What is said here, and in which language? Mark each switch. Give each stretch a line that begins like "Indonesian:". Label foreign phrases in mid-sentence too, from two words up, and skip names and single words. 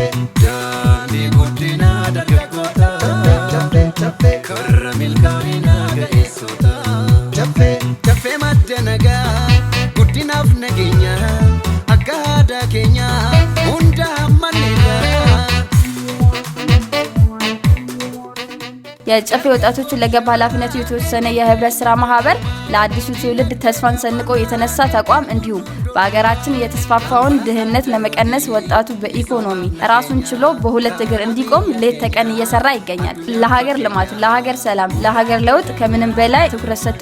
Oromo: daandii guddina dargaggoota Chafe karra milkaa'ina ga'eessota Chafe madda nagaa guddinaaf nageenya akka aadaa keenya hunda hammanneerra
Amharic: የጨፌ ወጣቶችን ለገባ ኃላፊነቱ የተወሰነ የህብረት ስራ ማህበር ለአዲሱ ትውልድ ተስፋን ሰንቆ የተነሳ ተቋም እንዲሁም በአገራችን የተስፋፋውን ድህነት ለመቀነስ ወጣቱ በኢኮኖሚ ራሱን ችሎ በሁለት እግር እንዲቆም ሌት ተቀን እየሰራ ይገኛል። ለሀገር ልማት፣ ለሀገር ሰላም፣ ለሀገር ለውጥ ከምንም በላይ ትኩረት ሰጥቶ